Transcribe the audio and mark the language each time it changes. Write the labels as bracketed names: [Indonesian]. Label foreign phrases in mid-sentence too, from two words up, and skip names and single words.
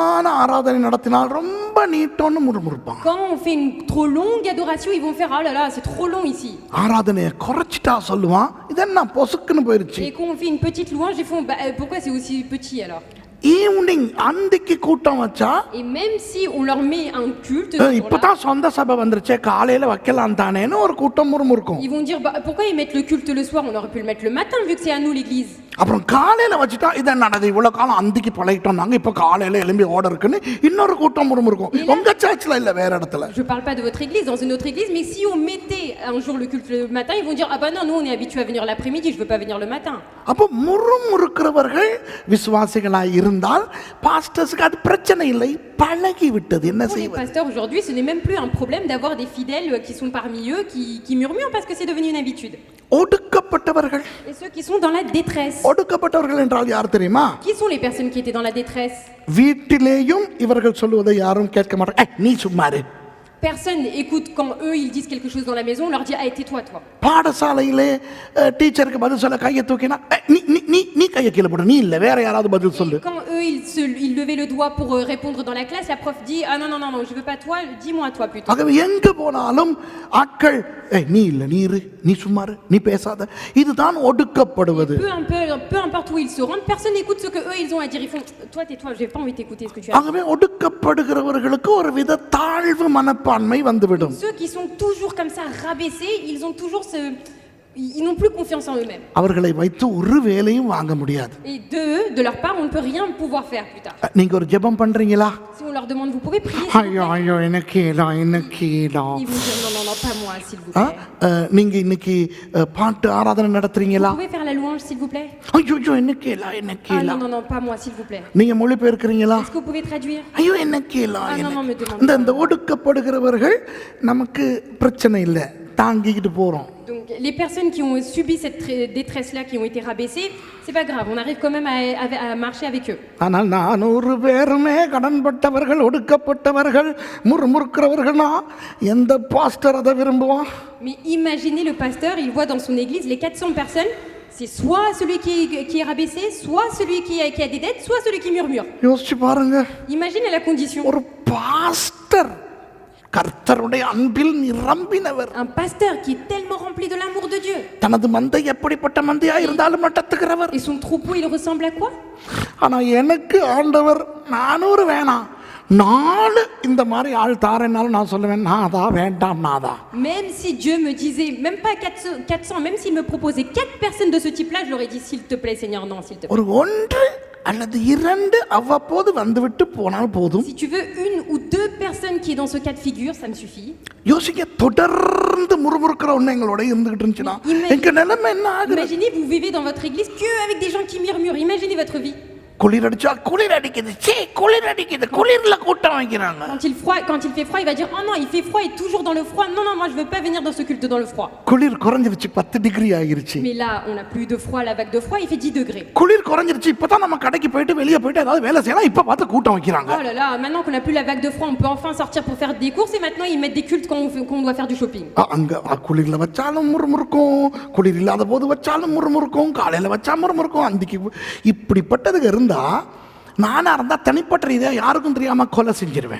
[Tamil] நீளமான ஆராதனை நடத்தினால் ரொம்ப ரொம்ப நீட்டம்னு முறுமுறுப்பான். [French] Quand on fait une trop longue adoration, ils vont faire ah là là, c'est trop long ici. [Tamil] ஆராதனையை குறைச்சிட்டா சொல்லுவான், இதென்ன பொசுக்குன்னு போயிருச்சு. [French] Et quand on fait une petite louange, ils font bah, pourquoi c'est aussi petit alors? [Tamil] ஈவினிங் அந்திக்கு கூட்டம் வச்சா [French] Et même si on leur met un culte, ce jour-là, [Tamil] இப்பதான் சொந்த சபை வந்துருச்சே காலையில வைக்கலாம் தானேன்னு ஒரு கூட்டம் முறுமுறுக்கும். [French] ils vont dire bah, pourquoi ils mettent le culte le soir, on aurait pu le mettre le matin vu que c'est à nous l'église. [Tamil] அப்புறம் காலையில வச்சுட்டா இதை நடந்து இவ்வளவு காலம் அந்திக்கு பழகிட்டோம் நாங்க, இப்ப காலையில எழும்பி ஓட இருக்குன்னு இன்னொரு கூட்டம் முறுமுறுக்கும். உங்க சர்ச்ல இல்ல, வேற இடத்துல. [French] Je parle pas de votre église, dans une autre église, mais si on mettait un jour le culte le matin, ils vont dire ah bah non, nous on est habitués à venir l'après-midi, je veux pas venir le matin. [Tamil] அப்போ முறுமுறுக்கிறவர்கள் விசுவாசிகளாய் இருந்தால் பாஸ்டர்ஸ்க்கு அது பிரச்சனை இல்லை, பழகி விட்டது. என்ன [French] Pour les [Tamil] செய்வது? [French] pasteurs aujourd'hui, ce n'est même plus un problème d'avoir des fidèles qui sont parmi eux, qui murmurent parce que c'est devenu une habitude. [Tamil] ஒடுக்கப்பட்டவர்கள். [French] Et ceux qui sont dans la détresse. [Tamil] ஒடுக்கப்பட்டவர்கள் என்றால் யார் தெரியுமா? [French] Qui sont les personnes qui étaient dans la détresse? [Tamil] வீட்டிலேயும் இவர்கள் சொல்லுவதை யாரும் கேட்க மாட்டாங்க. நீ சும்மா இரு. [French] Personne écoute quand eux ils disent quelque chose dans la maison, on leur dit ah tais-toi toi. [Tamil] பாடசாலையிலே டீச்சருக்கு பதில் சொல்ல கையை தூக்கினா நீ நீ நீ நீ கையை கீழே போடு, நீ இல்ல வேற யாராவது பதில் சொல்லு. [French] Quand eux ils levaient le doigt pour répondre dans la classe, la prof dit ah non non non non, je veux pas toi, dis-moi toi plutôt. [Tamil] ஆகவே எங்க போனாலும் ஆட்கள் நீ இல்ல நீ இரு, நீ சும்மா இரு, நீ பேசாத, இதுதான் ஒடுக்கப்படுவது. [French] Peu importe où ils se rendent, personne n'écoute ce que eux ils ont à dire, ils font toi tais-toi, j'ai pas envie d'écouter ce que tu as. [Tamil] ஆகவே ஒடுக்கப்படுகிறவர்களுக்கு ஒரு வித தாழ்வு மனப்பான்மை வந்துவிடும். [French] Ceux qui sont toujours comme ça rabaissés, ils ont toujours ils n'ont plus confiance en eux-mêmes. [Tamil] அவர்களை வைத்து ஒரு வேலையும் வாங்க முடியாது. [French] Et de leur part, on ne peut rien pouvoir faire plus tard. [Tamil] நீங்க ஒரு ஜெபம் பண்றீங்களா? [French] Si on leur demande vous pouvez prier, [Tamil] ஐயோ ஐயோ எனக்கு எனக்கு [French] ils vont dire non non non pas moi s'il vous plaît. [Tamil] நீங்க இன்னைக்கு பாட்டு ஆராதனை நடத்துறீங்களா? [French] Vous pouvez faire la louange s'il vous plaît. [Tamil] ஐயோ எனக்கு எனக்கு [French] Ah non non non pas moi s'il vous plaît. [Tamil] நீங்க மொழிபெயர்க்கிறீங்களா? [French] Est-ce que vous pouvez traduire? [Tamil] ஐயோ எனக்கு [French] Ah non non me demande. [Tamil] இந்த ஒடுக்கப்படுகிறவர்கள் நமக்கு பிரச்சனை இல்லை, தாங்கிக்கிட்டு போறோம். [French] Donc les personnes qui ont subi cette détresse-là, qui ont été rabaissées, c'est pas grave, on arrive quand même à marcher avec eux. [Tamil] ஆனால் 400 பேருமே கடன்பட்டவர்கள், ஒடுக்கப்பட்டவர்கள், முறுமுறுக்கிறவர்கள்னா எந்த பாஸ்டர் அதை விரும்புவான்? [French] Mais imaginez le pasteur, il voit dans son église les 400 personnes, c'est soit celui qui est rabaissé, soit celui qui a des dettes, soit celui qui murmure. [Tamil] யோசிச்சு பாருங்க. [French] Imaginez la condition. [Tamil] ஒரு பாஸ்டர் கர்த்தருடைய அன்பில் நிரம்பினவர், [French] Un pasteur qui est tellement rempli de l'amour de Dieu. [Tamil] தனது மந்தை எப்படிப்பட்ட மந்தையா இருந்தாலும் நடத்துகிறவர். [French] Et son troupeau, il ressemble à quoi? [Tamil] ஆனா எனக்கு ஆண்டவர் 400 வேணாம், 4 இந்த மாதிரி ஆள் தாரேன்னாலும் நான் சொல்லுவேன் நாதா வேண்டாம் நாதா. [French] Même si Dieu me disait, même pas 400, même s'il me proposait 4 personnes de ce type-là, je leur ai dit s'il te plaît Seigneur, non s'il te plaît. [Tamil] ஒரு 1 அல்லது 2 அவ்வப்போது வந்துவிட்டு போனால் போதும். [French] Si tu veux 1 ou 2 personnes qui est dans ce cas de figure, ça me suffit. [Tamil] யோசிக்க தொடர்ந்து முறுமுறுக்கிற ஒண்ணு எங்களோட இருந்துகிட்டு இருந்துச்சுன்னா எங்க நிலைமை என்ன ஆகுது? [French] Imaginez vous vivez dans votre église que avec des gens qui murmurent. Imaginez votre vie. [Tamil] குளிர் அடிச்சா குளிர் அடிக்குது, சே குளிர் அடிக்குது, குளிர்ல கூட்டம் வைக்கிறாங்க. [French] Quand il fait froid, il va dire oh non, il fait froid et toujours dans le froid. Non non, moi je veux pas venir dans ce culte dans le froid. [Tamil] குளிர் குறைஞ்சிருச்சு, 10 டிகிரி ஆகிருச்சு. [French] Mais là, on a plus de froid, la vague de froid, il fait 10 degrés. [Tamil] குளிர் குறைஞ்சிருச்சு, இப்பதான் நம்ம கடைக்கு போயிட்டு வெளிய போயிட்டு ஏதாவது வேலை செய்யலாம், இப்ப பார்த்து கூட்டம் வைக்கிறாங்க. [French] Oh là là, maintenant qu'on a plus la vague de froid, on peut enfin sortir pour faire des courses et maintenant ils mettent des cultes quand on doit faire du shopping. [Tamil] அங்க குளிர்ல வச்சாலும் முறுமுறுக்கும், குளிர் இல்லாத போது வச்சாலும் முறுமுறுக்கும், காலையில வச்சா முறுமுறுக்கும், அந்திக்கு இப்படிப்பட்டதுக்கு இருந்தா நானா இருந்தா தனிப்பட்ட ரீதியா யாருக்கும் தெரியாம கொலை செஞ்சிருவேன்.